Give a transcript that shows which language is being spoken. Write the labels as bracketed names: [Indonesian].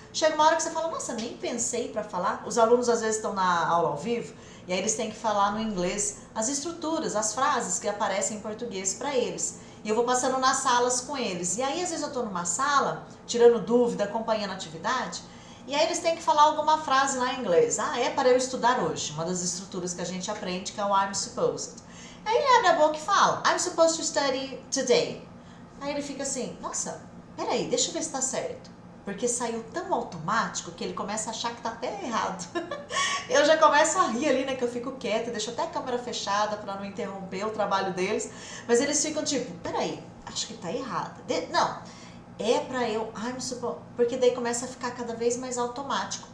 [Portuguese] Chega uma hora que você fala, nossa, nem pensei para falar. Os alunos às vezes estão na aula ao vivo e aí eles têm que falar no inglês as estruturas, as frases que aparecem em português para eles. E eu vou passando nas salas com eles. E aí às vezes eu estou numa sala, tirando dúvida, acompanhando a atividade, e aí eles têm que falar alguma frase lá em inglês. Ah, é para eu estudar hoje. Uma das estruturas que a gente aprende, que é o [English] I'm supposed. [Portuguese] Aí ele abre a boca e fala, [English] I'm supposed to study today. [Portuguese] Aí ele fica assim, nossa, peraí, deixa eu ver se tá certo. Porque saiu tão automático que ele começa a achar que tá até errado. Eu já começo a rir ali, né, que eu fico quieta, deixo até a câmera fechada para não interromper o trabalho deles. Mas eles ficam tipo, peraí, acho que tá errado. Não, é pra eu, [English] I'm supposed, [Portuguese] porque daí começa a ficar cada vez mais automático.